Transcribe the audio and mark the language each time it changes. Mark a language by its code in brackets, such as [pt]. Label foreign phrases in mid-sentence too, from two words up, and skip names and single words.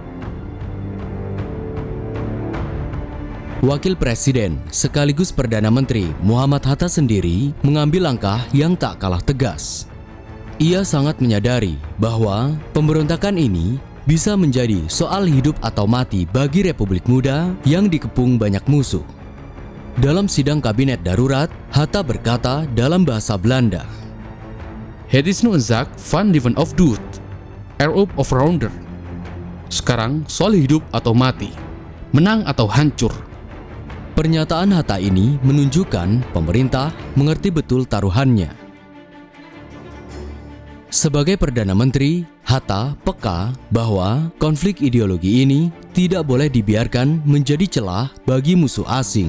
[id] Wakil Presiden sekaligus Perdana Menteri Muhammad Hatta sendiri mengambil langkah yang tak kalah tegas. Ia sangat menyadari bahwa pemberontakan ini bisa menjadi soal hidup atau mati bagi Republik Muda yang dikepung banyak musuh. Dalam sidang kabinet darurat, Hatta berkata dalam bahasa Belanda, [nl] Het is nu een zaak van leven of dood, erop of rounder. [id] Sekarang soal hidup atau mati, menang atau hancur. Pernyataan Hatta ini menunjukkan pemerintah mengerti betul taruhannya. Sebagai Perdana Menteri, Hatta peka bahwa konflik ideologi ini tidak boleh dibiarkan menjadi celah bagi musuh asing.